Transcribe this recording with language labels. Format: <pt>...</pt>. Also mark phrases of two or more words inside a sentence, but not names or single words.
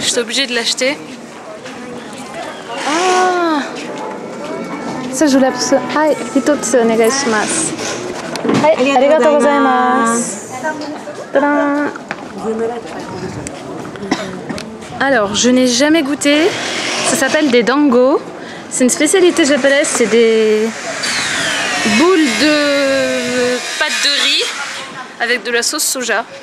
<fr>J'étais obligée de l'acheter. Ah, ça je voulais absolument.</fr> <ja>はい、一つお願いします。はい、ありがとうございます.</ja> <fr>Tadam. Alors, je n'ai jamais goûté. Ça s'appelle des dango. C'est une spécialité japonaise. C'est des boules de pâte de riz avec de la sauce soja.</fr>